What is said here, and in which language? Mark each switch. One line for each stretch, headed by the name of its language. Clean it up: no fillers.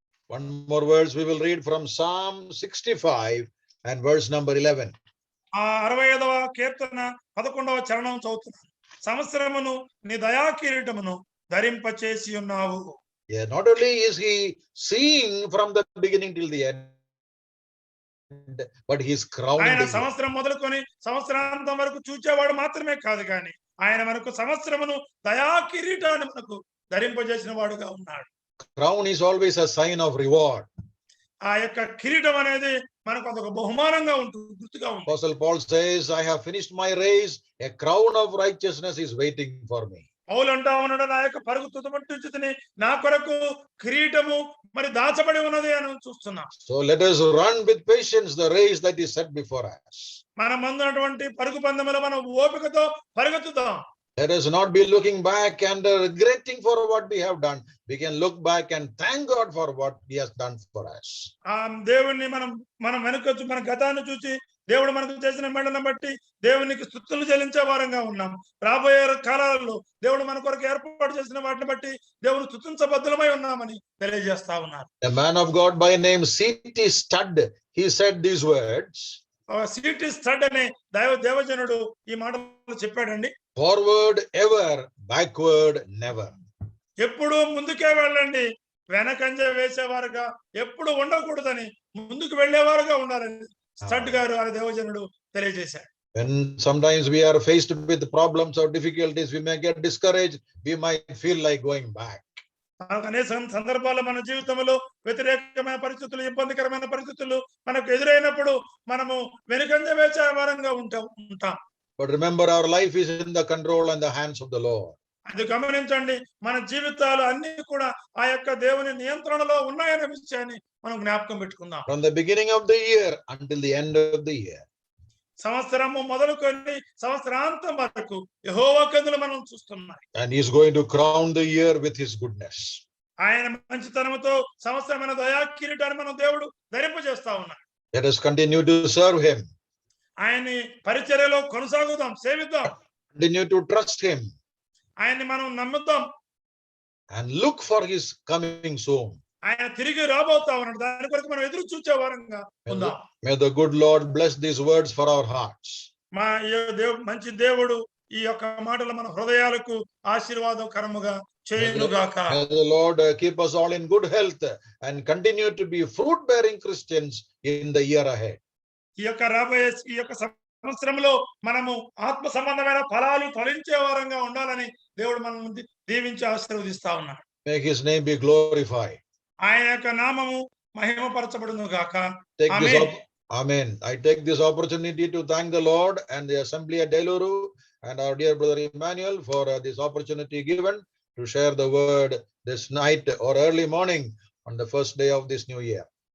English: One more verse we will read from Psalm 65 and verse number 11.
Telugu: 65వ కీర్తన 11వ చరణం చదువుతున్నాను. సంవత్సరమును నీ దయా కిరీటమును ధరింపచేసి ఉన్నావు.
English: Yeah, not only is he seeing from the beginning till the end, but he's crowning
Telugu: ఆయన
English: the year.
Telugu: సంవత్సరం మొదలుకొని సంవత్సరాంతం వరకు చూచేవాడు మాత్రమే కాదు కానీ ఆయన మనకు సంవత్సరమును దయా కిరీటాన్ని మనకు ధరింపజేసిన వాడుగా ఉన్నాడు.
English: Crown is always a sign of reward.
Telugu: ఆ యొక్క కిరీటం అనేది మనకు అదొక బహుమానంగా ఉంటుంది, గుర్తుగా ఉంటుంది.
English: Apostle Paul says, I have finished my race, a crown of righteousness is waiting for me.
Telugu: పౌలు అంటా ఉన్నాడు, నా యొక్క పరుగు తుదముట్టించుకొని నా కొరకు కిరీటము మరి దాచబడి ఉన్నది అని చూస్తున్నాం.
English: So let us run with patience the race that is set before us.
Telugu: మన ముందున్నటువంటి పరుగు పందెములో మనం ఓపికతో పరిగెత్తుదాం.
English: Let us not be looking back and regretting for what we have done. We can look back and thank God for what he has done for us.
Telugu: ఆ దేవుణ్ణి మనం వెనుకొచ్చి మన గతాన్ని చూసి దేవుడు మనకు చేసిన మేళను బట్టి దేవునికి స్తుతులు చెల్లించే వారంగా ఉన్నాం. రాబోయే కాలాలలో దేవుడు మన కొరకు ఏర్పాటు చేసిన వాటిని బట్టి దేవుడు స్తుతించబద్ధులమై ఉన్నామని తెలియజేస్తా ఉన్నారు.
English: A man of God by name C.T. Studd, he said these words. C.T.
Telugu: Studd అనే దేవజనుడు ఈ మాటలు చెప్పాడండి.
English: Forward ever, backward never.
Telugu: ఎప్పుడు ముందుకే వెళ్ళండి, వెనకంజ వేసేవారుగా ఎప్పుడు ఉండకూడదని ముందుకు వెళ్ళేవారుగా ఉండాలని స్టడ్ గారు ఆ దేవజనుడు తెలియజేశాడు.
English: When sometimes we are faced with problems or difficulties, we may get discouraged, we might feel like going back.
Telugu: అనేక సందర్భాల్లో మన జీవితంలో వ్యతిరేకమైన పరిస్థితులు, ఇబ్బందికరమైన పరిస్థితులు మనకు ఎదురైనప్పుడు మనము వెనుకంజ వేసే వారంగా ఉంటాం.
English: But remember, our life is in the control and the hands of the Lord.
Telugu: అది గమనించండి, మన జీవితాలు అన్ని కూడా ఆ యొక్క దేవుని నియంత్రణలో ఉన్నాయనే విషయాన్ని మనం జ్ఞాపకం పెట్టుకుందాం.
English: From the beginning of the year until the end of the year.
Telugu: సంవత్సరము మొదలుకొని సంవత్సరాంతం వరకు యెహోవా కన్నులు మనం చూస్తున్నాం.
English: And he is going to crown the year with his goodness.
Telugu: ఆయన మంచితనముతో సంవత్సరమైన దయా కిరీటాన్ని మనం దేవుడు ధరింపజేస్తా ఉన్నాడు.
English: Let us continue to serve him.
Telugu: ఆయన్ని పరిచర్యలో కొనసాగుదాం, సేవిద్దాం.
English: Continue to trust him.
Telugu: ఆయన్ని మనం నమ్ముదాం.
English: And look for his coming soon.
Telugu: ఆయన తిరిగి రాబోతా ఉన్నాడు, దాని కొరకు మనం ఎదురు చూచే వారంగా ఉందాం.
English: May the good Lord bless these words for our hearts.
Telugu: మా మంచి దేవుడు ఈ యొక్క మాటలు మన హృదయాలకు ఆశీర్వాదకరముగా చేయునుగాక.
English: May the Lord keep us all in good health and continue to be fruit-bearing Christians in the year ahead.
Telugu: ఈ యొక్క రాబోయే ఈ యొక్క సంవత్సరంలో మనము ఆత్మ సంబంధమైన ఫలాలు ఫలించే వారంగా ఉండాలని దేవుడు మనల్ని దీవించి ఆశీర్వదిస్తా ఉన్నాడు.
English: May his name be glorified.
Telugu: ఆయన యొక్క నామము మహిమపరచబడును గాక.
English: Amen. I take this opportunity to thank the Lord and the assembly at Deluru and our dear brother Emmanuel for this opportunity given to share the word this night or early morning on the first day of this new year.